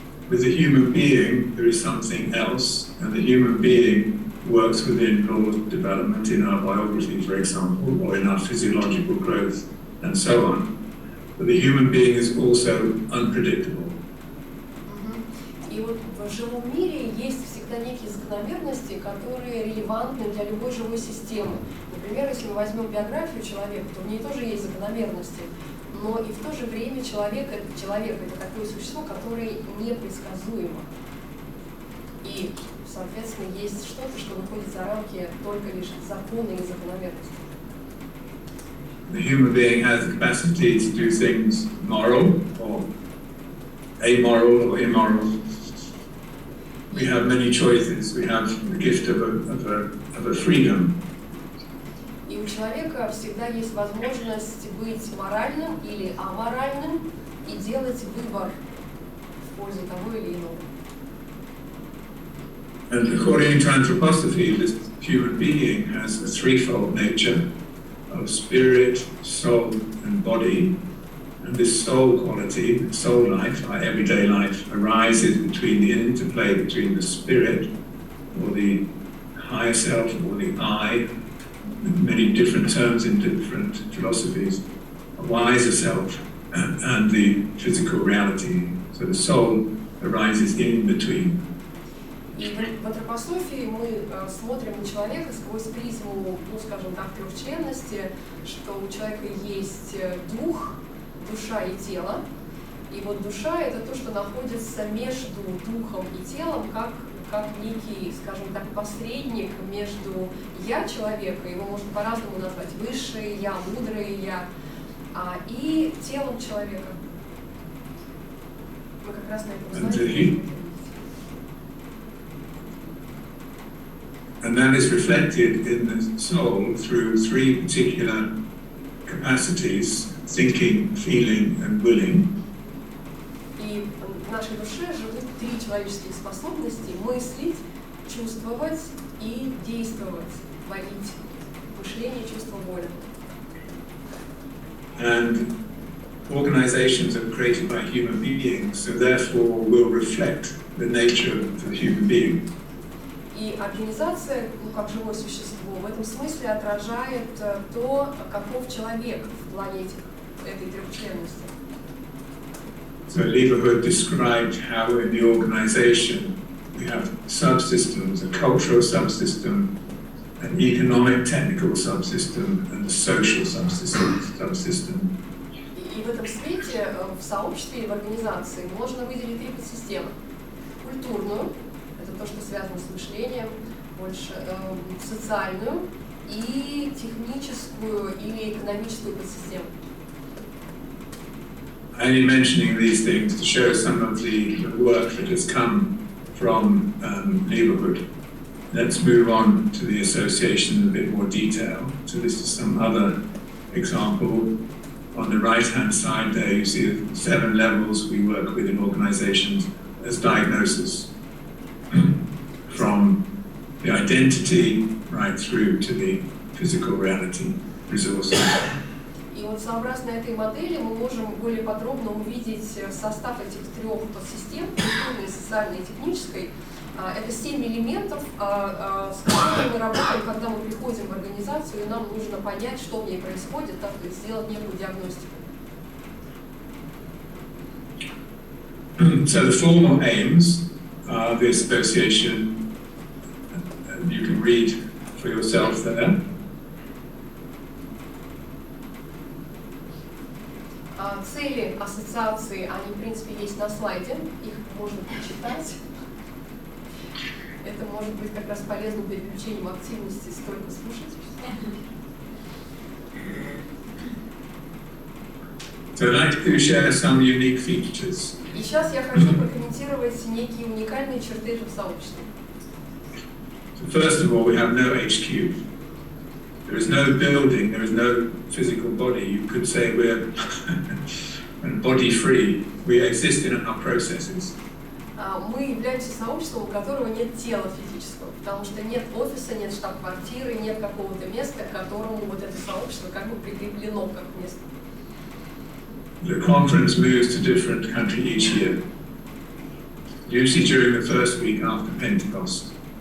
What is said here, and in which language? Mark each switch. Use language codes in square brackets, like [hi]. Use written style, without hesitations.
[en] With the human being, there is something else, and the human being works within laws of development in our biography, for example, or in our physiological growth, and so on. But the human being is also unpredictable. [ru] И вот в живом мире есть всегда некие закономерности, которые релевантны для любой живой системы. Например, если мы возьмем биографию человека, то в ней тоже есть закономерности. Но и в то же время человек это такое существо, которое непредсказуемо. И, соответственно, есть что-то, что выходит за рамки только лишь закона и закономерности. [en] The human being has the capacity to do things moral or amoral or immoral. We have many choices. We have the gift of a freedom. [ru] И у человека всегда есть возможность быть моральным или аморальным и делать выбор в пользу того или иного. [en] And according to anthroposophy, this human being has a threefold nature of spirit, soul, and body. And this soul quality, soul life, our everyday life, arises between the interplay between the spirit, or the higher self, or the I, many different terms in different philosophies, a wiser self, and the physical reality. So the soul arises in between. [ru] И в антропософии мы смотрим на человека сквозь призму, скажем так, трехчленности, что у человека есть дух, душа и тело. И вот душа — это то, что находится между духом и телом, как некий, скажем так, посредник между «я» человека, его можно по-разному назвать, высшее «я», мудрое «я», и телом человека. Мы как раз на этом знаем. [en] And that is reflected in the soul through three particular capacities: thinking, feeling, and willing. [ru] И в нашей душе живут три человеческих способности: мыслить, чувствовать и действовать, творить. Мышление, чувство, воля. [en] And organizations are created by human beings, so therefore will reflect the nature of the human being. [ru] И организация, ну, как живое существо, в этом смысле отражает то, каков человек в плане этой трехчленности. [en] So Lieberhood described how in the organization we have subsystems, a cultural subsystem, an economic technical subsystem, and a social subsystem. [ru] И в этом свете, в сообществе и в организации можно выделить три подсистемы. Культурную, это то, что связано с мышлением, больше социальную и техническую или экономическую подсистему. [en] I'm only mentioning these things to show some of the work that has come from Lieberhood. Let's move on to the association in a bit more detail. So this is some other example. On the right-hand side there you see the 7 levels we work with in organizations as diagnosis. From the identity right through to the physical reality, resources. [ru] И вот сообразно этой модели мы можем более подробно увидеть состав этих трех подсистем, культурной, социальной и технической. Это 7 элементов, с которыми мы работаем, когда мы приходим в организацию, и нам нужно понять, что в ней происходит, так сказать, сделать некую диагностику. [en] So the formal aims of the association, you can read for yourself there. [ru] Цели ассоциации, они, в принципе, есть на слайде, их можно почитать. Это может быть как раз полезным переключением активности, столько слушать. [en] So I'd like to share some unique features. [ru] И сейчас я хочу прокомментировать некие уникальные черты этого сообщества. [en] So first of all, we have no HQ. There is no building, there is no physical body. You could say we're body-free. We exist in our processes. [ru] Мы являемся сообществом, у которого нет тела физического, потому что нет офиса, нет штаб-квартиры, нет какого-то места, к которому вот это сообщество как бы прикреплено как место. [en] The conference moves to different country each year, usually during the first week after Pentecost.